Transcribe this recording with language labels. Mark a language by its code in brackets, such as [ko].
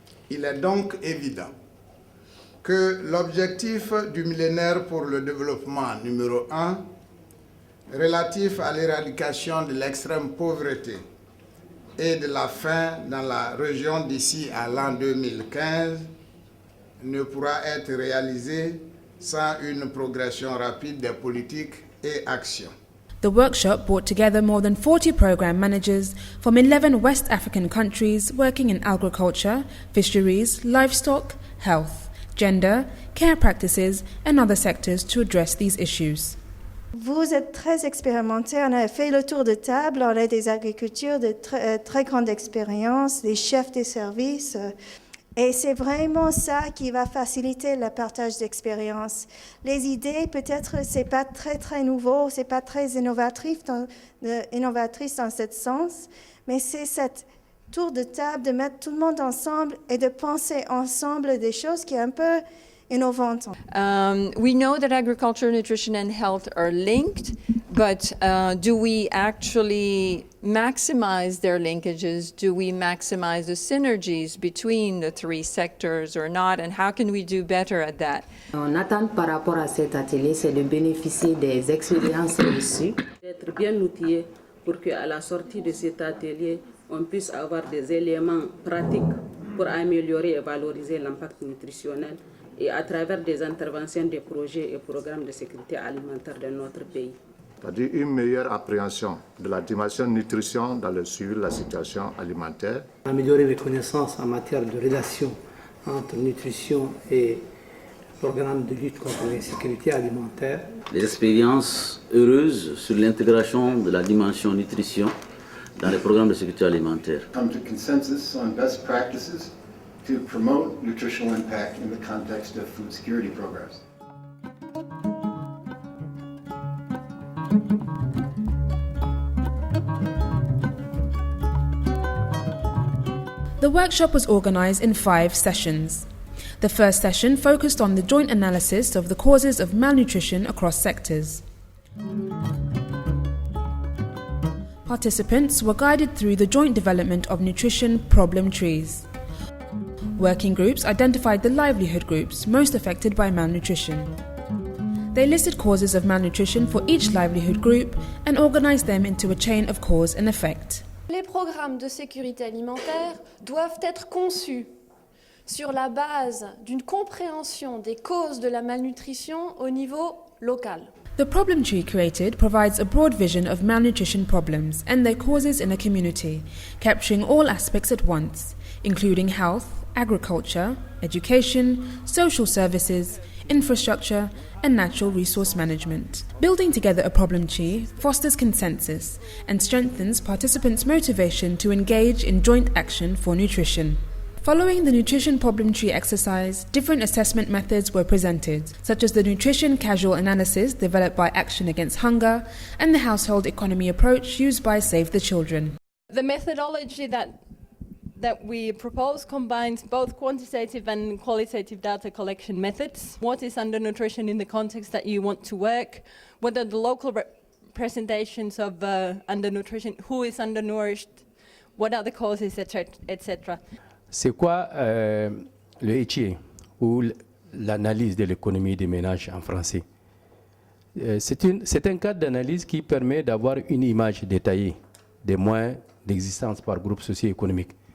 [fr] Il est donc évident que l'objectif du millénaire pour le développement numéro 1, relatif à l'éradication de l'extrême pauvreté et de la faim dans la région d'ici à l'an 2015, ne pourra être réalisé sans une progression rapide des politiques et actions. [en] The workshop brought together more than 40 program managers from 11 West African countries working in agriculture, fisheries, livestock, health, gender, care practices and other sectors to address these issues. [fr] Vous êtes très expérimentés, on a fait le tour de table, on a des agricultures de très grande expérience, des chefs des services, et c'est vraiment ça qui va faciliter le partage d'expérience. Les idées, peut-être, c'est pas très nouveau, c'est pas très innovatrice dans ce sens, mais c'est cette tour de table de mettre tout le monde ensemble et de penser ensemble des choses qui est un peu innovantes. [en] We know that agriculture, nutrition and health are linked, but do we actually maximize their linkages? Do we maximize the synergies between the three sectors or not? And how can we do better at that? [fr] On attend par rapport à cet atelier, c'est de bénéficier des expériences reçues. D'être bien outillé pour qu'à la sortie de cet atelier, on puisse avoir des éléments pratiques pour améliorer et valoriser l'impact nutritionnel et à travers des interventions des projets et programmes de sécurité alimentaire de notre pays. C'est-à-dire une meilleure appréhension de la dimension nutrition dans le suivi de la situation alimentaire. Améliorer les connaissances en matière de relation entre nutrition et programme de lutte contre l'insécurité alimentaire. Des expériences heureuses sur l'intégration de la dimension nutrition dans les programmes de sécurité alimentaire. [en] Come to consensus on best practices to promote nutritional impact in the context of food security programs. The workshop was organised in 5 sessions. The first session focused on the joint analysis of the causes of malnutrition across sectors. Participants were guided through the joint development of nutrition problem trees. Working groups identified the livelihood groups most affected by malnutrition. They listed causes of malnutrition for each livelihood group and organized them into a chain of cause and effect. [fr] Les programmes de sécurité alimentaire doivent être conçus sur la base d'une compréhension des causes de la malnutrition au niveau local. [en] The problem tree created provides a broad vision of malnutrition problems and their causes in a community, capturing all aspects at once, including health, agriculture, education, social services, infrastructure, and natural resource management. Building together a problem tree fosters consensus and strengthens participants' motivation to engage in joint action for nutrition. Following the nutrition problem tree exercise, different assessment methods were presented, such as the nutrition casual analysis developed by Action Against Hunger and the household economy approach used by Save the Children. The methodology that we propose combines both quantitative and qualitative data collection methods. What is undernutrition in the context that you want to work? What are the local representations of undernutrition? Who is undernourished? What are the causes, etc. [fr] C'est quoi le HIE ou l'analyse de l'économie des ménages en français? C'est un cadre d'analyse qui permet d'avoir une image détaillée des moyens d'existence par groupe socio-économique.